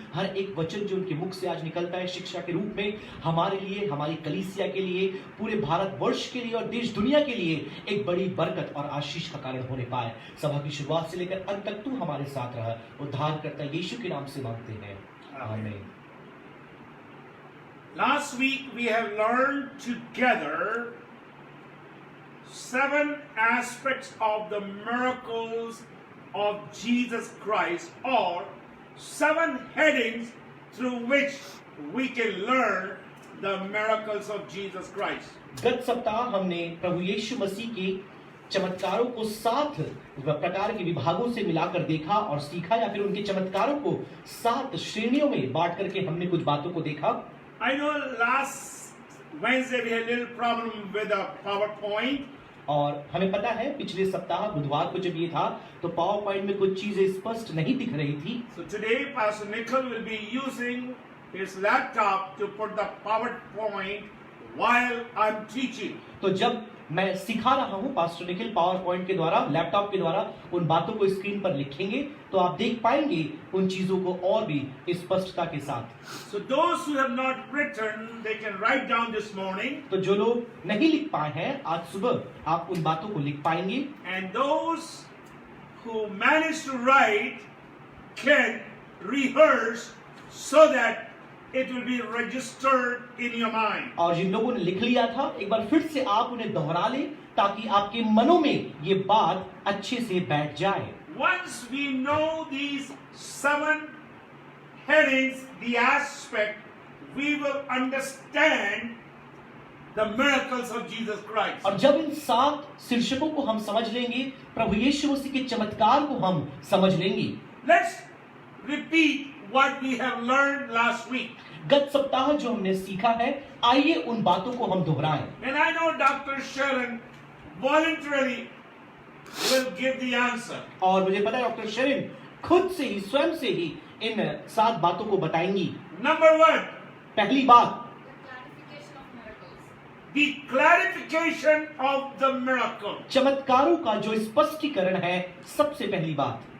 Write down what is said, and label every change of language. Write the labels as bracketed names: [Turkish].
[Hindi] हर एक वचन जो उनके मुख से आज निकलता है शिक्षा के रूप में, हमारे लिए, हमारी कलीसिया के लिए, पूरे भारत वर्ष के लिए और देश दुनिया के लिए एक बड़ी बरकत और आशीष का कारण होने पाए। सभा की शुरुआत से लेकर अंत तक तू हमारे साथ रहा। उद्धारकर्ता यीशु के नाम से मांगते हैं, आमीन। [English] Last week we have learned together 7 aspects of the miracles of Jesus Christ, or 7 headings through which we can learn the miracles of Jesus Christ. [Hindi] गत सप्ताह हमने प्रभु यीशु मसीह के चमत्कारों को 7 प्रकार के विभागों से मिलाकर देखा और सीखा, या फिर उनके चमत्कारों को 7 श्रेणियों में बांट करके हमने कुछ बातों को देखा। [English] I know last Wednesday we had a little problem with the PowerPoint. [Hindi] और हमें पता है पिछले सप्ताह बुधवार को जब ये था तो पावर पॉइंट में कुछ चीजें स्पष्ट नहीं दिख रही थी। [English] So today Pastor Nikhil will be using his laptop to put the PowerPoint while I'm teaching. [Hindi] तो जब मैं सिखा रहा हूं, पास्टर निखिल पावर पॉइंट के द्वारा, लैपटॉप के द्वारा उन बातों को स्क्रीन पर लिखेंगे तो आप देख पाएंगे उन चीजों को और भी स्पष्टता के साथ। [English] So those who have not written, they can write down this morning. [Hindi] तो जो लोग नहीं लिख पाए हैं, आज सुबह आप उन बातों को लिख पाएंगे। [English] And those who manage to write can rehearse so that it will be registered in your mind. [Hindi] और जिन लोगों ने लिख लिया था, एक बार फिर से आप उन्हें दोहरा लें ताकि आपके मनों में ये बात अच्छे से बैठ जाए। [English] Once we know these 7 headings, the aspect, we will understand the miracles of Jesus Christ. [Hindi] और जब इन 7 शीर्षकों को हम समझ लेंगे, प्रभु यीशु मसीह के चमत्कार को हम समझ लेंगे। [English] Let's repeat what we have learned last week. [Hindi] गत सप्ताह जो हमने सीखा है, आइए उन बातों को हम दोहराएं। [English] And I know Dr. Sharon voluntarily will give the answer. [Hindi] और मुझे पता है डॉक्टर शरीन खुद से ही, स्वयं से ही इन 7 बातों को बताएंगी। [English] Number 1, [Hindi] पहली बात, [English] the clarification of the miracle. [Hindi] चमत्कारों का जो स्पष्टीकरण है, सबसे पहली बात।